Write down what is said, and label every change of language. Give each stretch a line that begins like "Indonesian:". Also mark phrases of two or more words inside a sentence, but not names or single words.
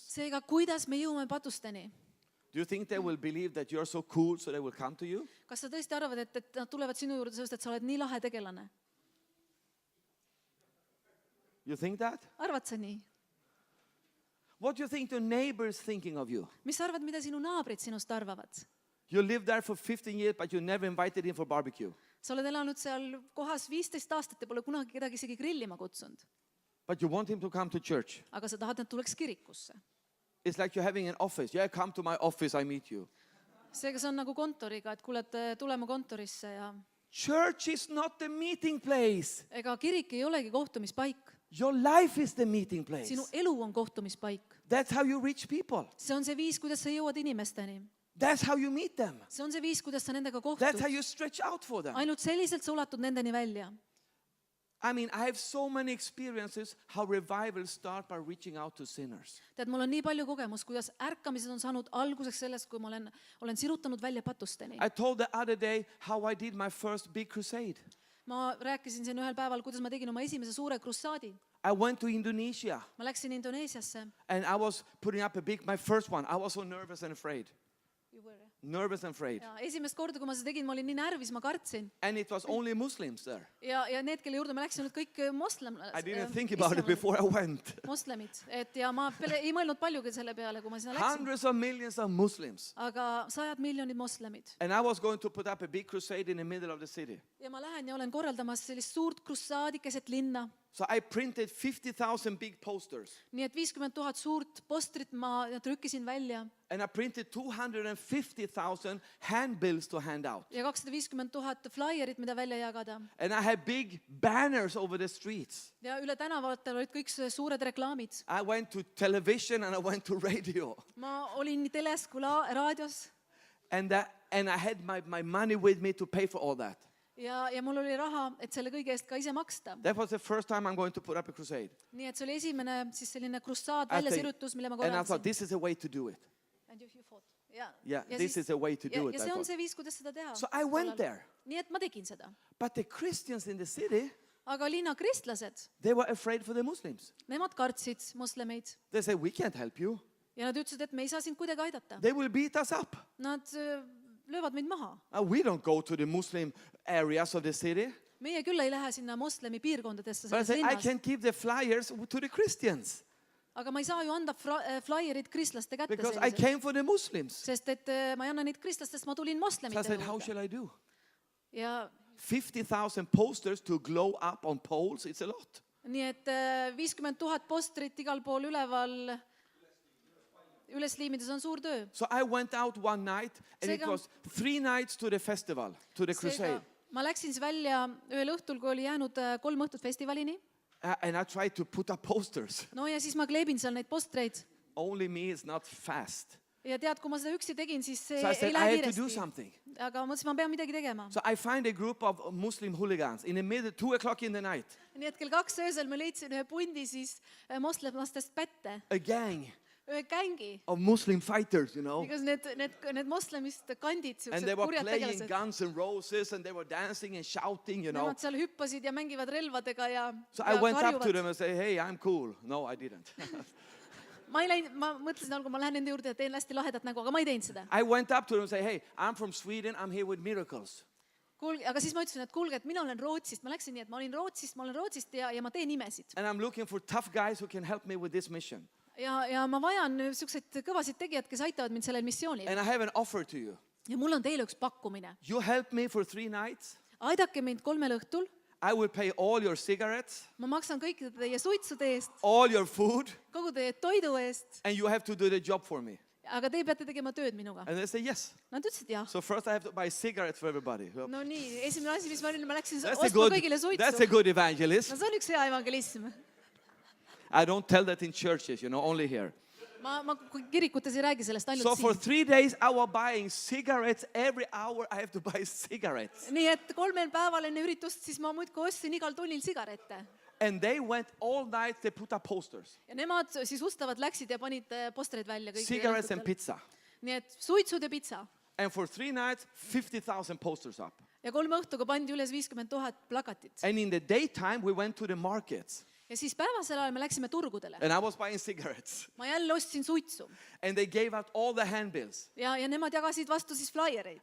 Estonian: Seega, kuidas me jõuame patusteni?
English: Do you think they will believe that you're so cool so they will come to you?
Estonian: Kas sa tõesti arvad, et nad tulevad sinu juurde sellest, et sa oled nii lahe tegelane?
English: You think that?
Estonian: Arvad sa nii?
English: What do you think the neighbors thinking of you?
Estonian: Mis sa arvad, mida sinu naabrid sinust arvavad?
English: You lived there for 15 years, but you never invited him for barbecue.
Estonian: Sa oled elanud seal kohas 15 aastat ja pole kunagi kedagi isegi grillima kutsunud.
English: But you want him to come to church.
Estonian: Aga sa tahad, et tuleks kirikusse.
English: It's like you're having an office. Yeah, come to my office, I meet you.
Estonian: Seega see on nagu kontoriga, et kuule, et tulema kontorisse ja
English: Church is not the meeting place.
Estonian: ega kirik ei olegi kohtumispaik.
English: Your life is the meeting place.
Estonian: Sinu elu on kohtumispaik.
English: That's how you reach people.
Estonian: See on see viis, kuidas sa jõuad inimesteni.
English: That's how you meet them.
Estonian: See on see viis, kuidas sa nendega
English: That's how
Estonian: kohtud.
English: you stretch out for them.
Estonian: Ainult selliselt sa ulatud nendeni välja.
English: I mean, I have so many experiences how revivals start by reaching out to sinners.
Estonian: Tead, mul on nii palju kogemus, kuidas ärkamised on saanud alguseks sellest, kui ma olen sirutanud välja patusteni.
English: I told the other day how I did my first big crusade.
Estonian: Ma rääkisin siin ühel päeval, kuidas ma tegin oma esimese suure krussaadi.
English: I went to Indonesia
Estonian: Ma läksin Indoneesiasse
English: and I was putting up my first one. I was so nervous and afraid. Nervous and afraid.
Estonian: ja esimest korda, kui ma seda tegin, ma olin nii närvis, ma kartsin.
English: And it was only Muslims there.
Estonian: Ja need, kelle juurde ma läksin, olid kõik
English: I didn't think about it before I went.
Estonian: moslemid. Ja ma ei mõelnud paljugi selle peale, kui ma sinna läksin.
English: Hundreds of millions of Muslims.
Estonian: Aga 100 miljonid moslemid.
English: And I was going to put up a big crusade in the middle of the city.
Estonian: Ja ma lähen ja olen korraldamas sellist suurt krussaadi keset linna.
English: So I printed 50,000 big posters.
Estonian: Nii et 50 000 suurt postrit ma trükkisin välja.
English: And I printed 250,000 handbills to hand out.
Estonian: Ja 250 000 flyerit, mida välja jagada.
English: And I had big banners over the streets.
Estonian: Ja üle tänavatel olid kõik suured reklaamid.
English: I went to television and I went to radio.
Estonian: Ma olin nii teles kui raadios.
English: And I had my money with me to pay for all that.
Estonian: Ja mul oli raha, et selle kõige eest ka ise maksta.
English: That was the first time I'm going to put up a crusade.
Estonian: Nii et see oli esimene siis selline krussaad, väljasirutus, mille ma
English: And I thought
Estonian: korraldasin.
English: this is a way to do it. And you fought. Ja. Yeah,
Estonian: Ja
English: this
Estonian: siis-
English: is a way to do it.
Estonian: Ja
English: I
Estonian: see on
English: thought.
Estonian: see viis, kuidas seda teha.
English: So I went there.
Estonian: Nii et ma tegin seda.
English: But the Christians in the city,
Estonian: Aga linna kristlased,
English: they were afraid for the Muslims.
Estonian: nemad kartsid moslemeid.
English: They said, we can't help you.
Estonian: Ja nad ütlesid, et me ei saa sind kuidagi aidata.
English: They will beat us up.
Estonian: Nad löövad meid maha.
English: We don't go to the Muslim areas of the city.
Estonian: Meie küll ei lähe sinna moslemi piirkondadesse
English: But I
Estonian: selles
English: said, I
Estonian: linnas.
English: can give the flyers to the Christians
Estonian: Aga ma ei saa ju anda flyerid kristlaste kätte
English: because I
Estonian: sellised.
English: came for the Muslims.
Estonian: Sest et ma ei anna neid kristlastest, ma tulin
English: So I
Estonian: moslemite
English: said, how
Estonian: juurde.
English: shall I do?
Estonian: Ja
English: 50,000 posters to glow up on poles, it's a lot.
Estonian: nii et 50 000 postrit igal pool üleval üles liimides on suur töö.
English: So I went out one night and it
Estonian: Seega-
English: was 3 nights to the festival, to the crusade.
Estonian: Seega ma läksin siis välja ühel õhtul, kui oli jäänud 3 õhtut festivalini.
English: And I tried to put up posters.
Estonian: No ja siis ma kleebin seal neid postreid.
English: Only me is not fast.
Estonian: Ja tead, kui ma seda üksi tegin, siis see
English: So I
Estonian: ei
English: said, I
Estonian: lähe
English: have to do
Estonian: kiiresti.
English: something.
Estonian: Aga ma mõtlesin, ma pean midagi tegema.
English: So I find a group of Muslim hooligans in the middle, 2 o'clock in the night.
Estonian: Nii et kell 2 öösel ma leidsin ühe pundi siis moslemlastest pätte.
English: A gang
Estonian: Ühe gängi.
English: of Muslim fighters, you know.
Estonian: Because need moslemist kandid,
English: And
Estonian: siuksed
English: they were
Estonian: kurjad
English: playing
Estonian: tegelased.
English: Guns N' Roses and they were dancing and shouting, you know.
Estonian: Nemad seal hüppasid ja mängivad relvadega ja
English: So I went up to
Estonian: karjuvad.
English: them and said, hey, I'm cool. No, I didn't.
Estonian: Ma ei läinud, ma mõtlesin algul, ma lähen nende juurde ja teen hästi lahedat nägu, aga ma ei teinud seda.
English: I went up to them and said, hey, I'm from Sweden. I'm here with miracles.
Estonian: Aga siis ma ütlesin, et kuulge, et mina olen Rootsist. Ma läksin nii, et ma olen Rootsist ja ma teen imesid.
English: And I'm looking for tough guys who can help me with this mission.
Estonian: Ja ma vajan siukseid kõvasid tegijad, kes aitavad mind sellel missioonil.
English: And I have an offer to you.
Estonian: Ja mul on teile üks pakkumine.
English: You help me for 3 nights.
Estonian: Aidake mind 3 õhtul.
English: I will pay all your cigarettes,
Estonian: Ma maksan kõikide teie suitsude eest,
English: all your food,
Estonian: kogu teie toidu eest.
English: and you have to do the job for me.
Estonian: Aga te peate tegema tööd minuga.
English: And they say, yes.
Estonian: Nad ütlesid jah.
English: So first I have to buy cigarettes for everybody.
Estonian: No nii, esimene asi, mis ma olin, ma läksin
English: That's a
Estonian: ostma
English: good,
Estonian: kõigile
English: that's a
Estonian: suitsu.
English: good evangelist.
Estonian: No see on üks hea evangelism.
English: I don't tell that in churches, you know, only here.
Estonian: Ma kirikutes ei räägi sellest
English: So
Estonian: ainult
English: for
Estonian: siin.
English: 3 days I was buying cigarettes. Every hour I have to buy cigarettes.
Estonian: Nii et 3 päeval enne üritust, siis ma muudkui ostsin igal tunnil sigarette.
English: And they went all night, they put up posters.
Estonian: Ja nemad siis ustavad läksid ja panid postreid välja kõigil
English: Cigarettes and
Estonian: õhtutel.
English: pizza.
Estonian: Nii et suitsud ja pitsa.
English: And for 3 nights, 50,000 posters up.
Estonian: Ja 3 õhtuga pandi üles 50 000 plakatit.
English: And in the daytime, we went to the markets.
Estonian: Ja siis päevasel ajal me läksime turgudele.
English: And I was buying cigarettes.
Estonian: Ma jälle ostsin suitsu.
English: And they gave out all the handbills.
Estonian: Ja nemad jagasid vastu siis flaiereid.